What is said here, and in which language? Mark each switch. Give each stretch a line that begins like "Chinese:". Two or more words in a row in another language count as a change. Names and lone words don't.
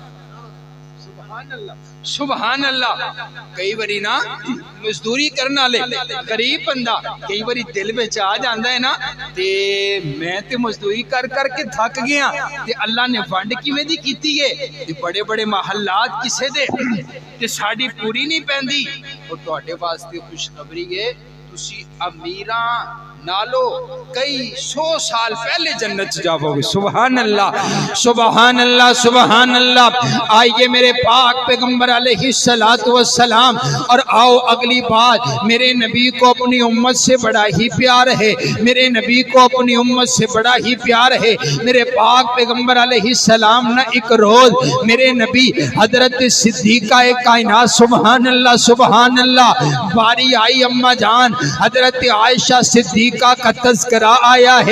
Arabic: سبحان الله، سبحان الله.
Urdu: کئی باری نا مزدوری کرنے والے غریب بندہ کئی باری دل میں آ جاتا ہے نا,
Punjabi: تے میں تے مزدوری کر کر کے تھک گیا تے اللہ نے ونڈ کیویں دی کیتی ہے، تے بڑے بڑے محلات کسے دے تے ساڈی پوری نہیں پیندی. اور تہاڈے واسطے خوشخبری ہے، تسی امیراں نالوں کئی 100 سال پہلے جنت چ جاؤ گے.
Arabic: سبحان الله، سبحان الله، سبحان الله.
Urdu: آئیے میرے پاک پیغمبر
Arabic: عليه الصلاة والسلام.
Urdu: اور آؤ اگلی بات، میرے نبی کو اپنی امت سے بڑا ہی پیار ہے. میرے نبی کو اپنی امت سے بڑا ہی پیار ہے. میرے پاک پیغمبر علیہ السلام نا ایک روز میرے نبی حضرت صدیقہ کائنات,
Arabic: سبحان الله، سبحان الله,
Urdu: باری آئی اماں جان حضرت عائشہ صدیقہ کا تذکرہ آیا ہے.